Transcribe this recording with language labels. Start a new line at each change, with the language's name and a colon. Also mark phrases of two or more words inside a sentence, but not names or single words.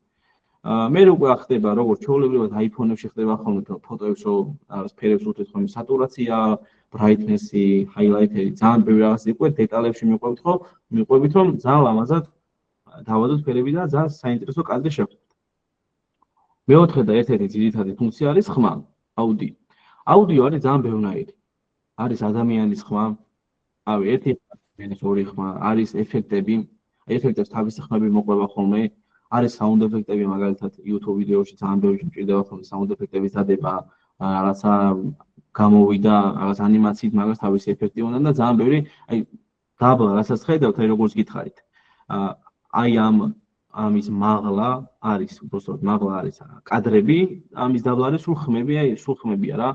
Georgian: მე უკვე ხდება როგორც ჩვეულებრივად iPhone-ებში ხდება ხოლმე ფოტოებს რაღაც ფერებს უთხრით ხოლმე სატურაცია, brightness-ი, highlight-ები, ძალიან ბევრი რაღაც იყო დეტალებში მიყვებით, რომ ძალიან ლამაზად დავადოთ ფერები და ძალიან საინტერესო კადრი შევხვდეთ. მეოთხე და ერთ-ერთი ძირითადი ფუნქცია არის ხმა, აუდიო. აუდიო არის ძალიან ბევრნაირი. არის ადამიანის ხმა, ერთი ადამიანის ორი ხმა, არის ეფექტები, ეფექტებს თავისი ხმები მოყვება ხოლმე. არის
English: sound effect-
Georgian: ები, მაგალითად YouTube ვიდეოში ძალიან ბევრი მჭირდება ხოლმე
English: sound effect-
Georgian: ების დადება, რაღაცა გამოვიდა, რაღაც ანიმაციით მაგას თავისი ეფექტი უნდა და ძალიან ბევრი, დაბლა, რასაც ხედავთ, როგორც გითხარით. ამის მაღლა არის, უბრალოდ მაღლა არის კადრები, ამის დაბლა არის სულ ხმებია რა.